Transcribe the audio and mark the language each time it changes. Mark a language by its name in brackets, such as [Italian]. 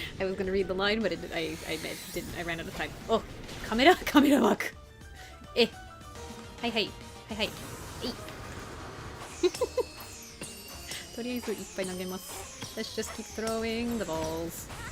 [English] I was gonna read the line but I ran out of time. [Japanese] おカメラワークはいはいはいはいとりあえずいっぱい投げます。 [English] Let's just keep throwing the balls.